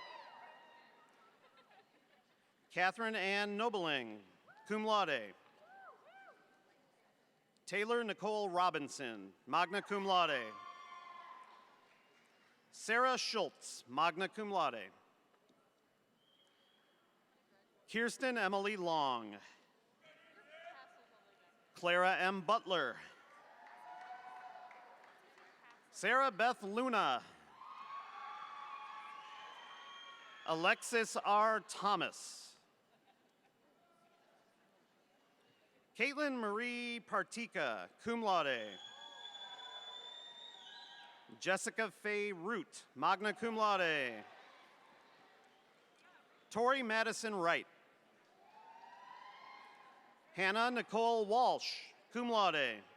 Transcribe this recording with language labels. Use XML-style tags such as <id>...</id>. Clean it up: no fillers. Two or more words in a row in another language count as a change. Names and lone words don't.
<en>Catherine Ann Nobling,</en> <la>cum laude.</la> <en>Taylor Nicole Robinson,</en> <la>magna cum laude.</la> <en>Sarah Schultz,</en> <la>magna cum laude.</la> <en>Kirsten Emily Long. Clara M. Butler. Sarah Beth Luna. Alexis R. Thomas. Caitlin Marie Partika,</en> <la>cum laude.</la> <en>Jessica Faye Root,</en> <la>magna cum laude.</la> <en>Tori Madison Wright. Hannah Nicole Walsh,</en> <la>cum laude.</la>